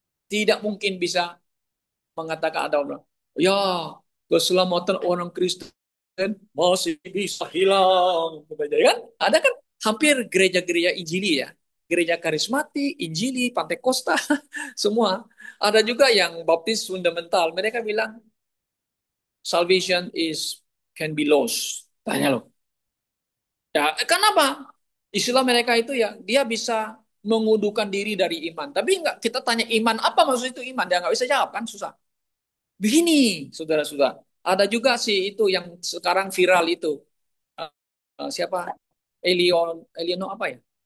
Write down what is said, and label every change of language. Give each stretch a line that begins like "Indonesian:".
Indonesian: Tidak mungkin bisa mengatakan ada orang, ya keselamatan orang Kristen masih bisa hilang. Kan? Ada kan hampir gereja-gereja Injili ya. Gereja karismatik, Injili, Pantekosta, semua. Ada juga yang baptis fundamental.
English: Mereka bilang, salvation is can be lost.
Indonesian: Tanya loh. Ya, kenapa? Istilah mereka itu ya, dia bisa mengudukan diri dari iman. Tapi enggak, kita tanya iman, apa maksud itu iman? Dia nggak bisa jawab kan, susah. Begini, saudara-saudara. Ada juga sih itu yang sekarang viral itu. Siapa? Eliono apa ya?